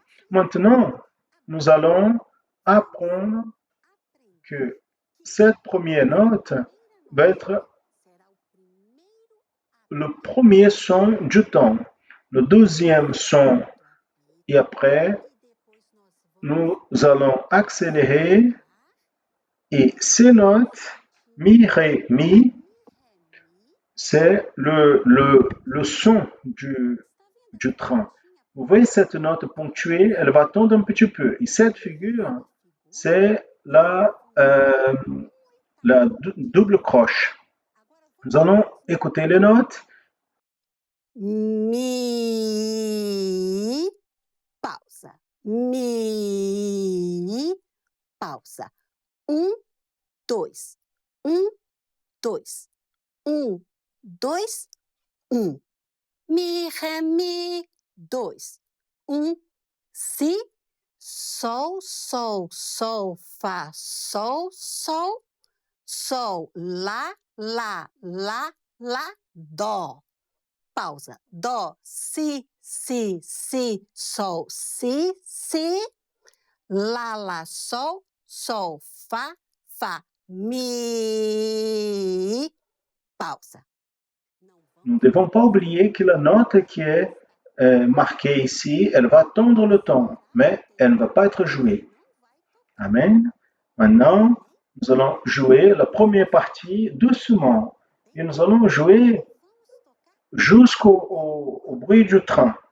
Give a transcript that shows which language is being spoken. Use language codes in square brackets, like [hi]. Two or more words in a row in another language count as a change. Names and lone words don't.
[fr] Maintenant, nous allons apprendre que cette première note va être le premier son du temps, le deuxième son, et après, nous allons accélérer et ces notes, mi, ré, mi, c'est le son du train. Vous voyez cette note ponctuée, elle va tendre un petit peu. Et cette figure, c'est la double croche. Nous allons écouter les notes. [pt] Mi, pausa. Mi, pausa. 1, 2. 1, 2. 1, 2, 1. Mi, ré, mi, 2. 1, si, sol, sol, sol, fá, sol, sol, sol, lá, lá, lá, lá, dó. Pausa. Dó, si, si, si, sol, si, si, lá, sol, sol, fá, fá, mi. Pausa. [fr] Nous ne devons pas oublier que la note qui est marquée ici, elle va tendre le ton, mais elle ne va pas être jouée. Amen. Maintenant, nous allons jouer la première partie doucement et nous allons jouer jusqu'au bruit du train.